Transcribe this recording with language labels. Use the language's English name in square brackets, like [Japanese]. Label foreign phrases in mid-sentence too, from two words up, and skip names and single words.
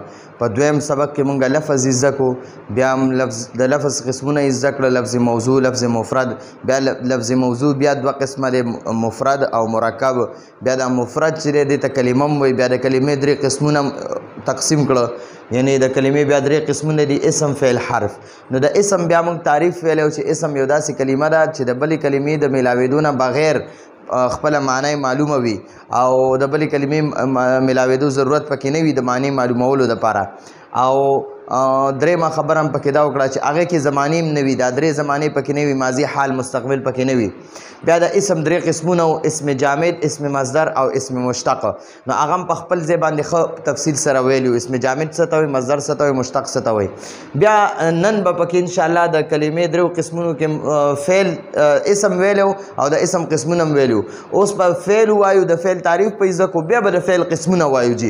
[Pashto] په دویم سبق کې مونږ لفظ زده کو، بیا هم د لفظ قسمونه زده کړه، لفظ موضوع، لفظ مفرد. بیا لفظ موضوع بیا دوه قسمه دی، مفرد او مرکب. بیا د مفرد چې دی ته کلمه هم وایي. بیا د کلمې درې قسمونه تقسیم کړه، یعنی د کلمې بیا درې قسمونه دي: اسم، فعل، حرف. نو د اسم بیا موږ تعریف ویلی چې اسم یو داسې کلمه ده چې د بلې کلمې د میلاوېدو نه بغیر خپله معنی معلومه وي او د بلې کلمې میلاوېدو ضرورت پکې نه وي د معنی معلومولو دپاره. او درېیمه خبره هم پکې دا وکړه چې هغې کې زمانې هم نه وي، دا درې زمانې پکې نه وي، ماضي، حال، مستقبل پکې نه وي. بیا د اسم درې قسمونه و: اسم جامد، اسم مصدر او اسم مشتق. نو هغه هم په خپل ځای باندې ښه تفصیل سره ویلي، اسم جامد څه ته وایي، مصدر څه ته وایي، مشتق څه ته وایي. بیا نن به پکې انشاءالله د کلمې درېو قسمونو کې فعل اسم ویلو او د اسم قسمونه هم ویلو. اوس به فعل ووایو، د فعل تعریف په زده کو، بیا به د فعل قسمونه وایو جي.